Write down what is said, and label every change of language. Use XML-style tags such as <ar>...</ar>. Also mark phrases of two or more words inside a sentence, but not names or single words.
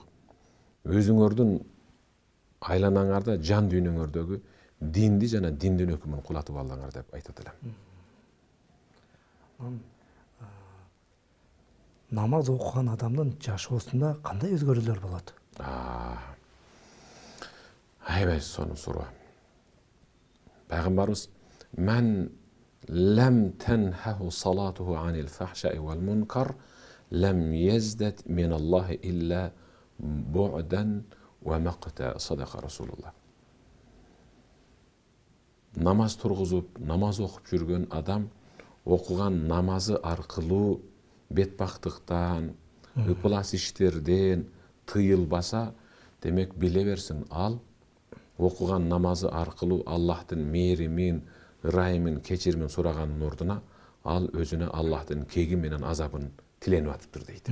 <ky>Өзүңөрдүн айланаңарда, жан дүйнөңөрдөгү динди жана диндин өкүмүн кулатып алыңар деп айтат элем. Намаз окуган адамдын жашоосунда кандай өзгөрүүлөр болот? Аябай сонун суроо.</ky> <ar>Пайгамбарыбыз "من لم تنهه صلاته عن الفحشاء والمنكر لم يزدد من الله إلا بعدا ومقتا", صدق رسول الله.</ar> <ky>Намаз тургузуп, намаз окуп жүргөн адам окуган намазы аркылуу бетбактыктан, ыпылас иштерден тыйылбаса, демек биле берсин, ал окуган намазы аркылуу Аллахтын мээримин, ырайымын, кечиримин сураганын ордуна ал өзүнө Аллахтын кеги менен азабын тиленип атыптыр дейт.</ky>